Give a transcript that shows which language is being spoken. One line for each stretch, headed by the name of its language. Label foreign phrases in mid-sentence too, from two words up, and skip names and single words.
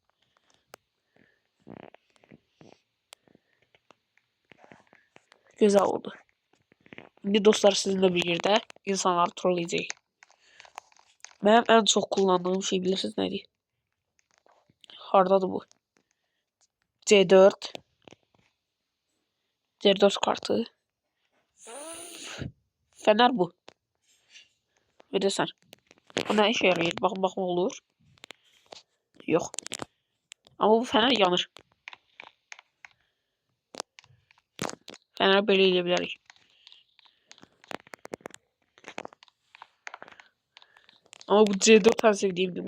Azerbaijani: Gözəl oldu. İndi dostlar sizinlə bir yerdə insanları trolləyəcək. Mənim ən çox kullandığım şey bilirsiniz nədir? Hardadır bu? C4. C4 kartı. Fener bu.
Turkish: Bir de sen. Bu ne işe yarayır? Bakın olur. Yok. Ama bu fener yanır. Fener böyle eləyə Ama bu C4 en sevdiğimdi.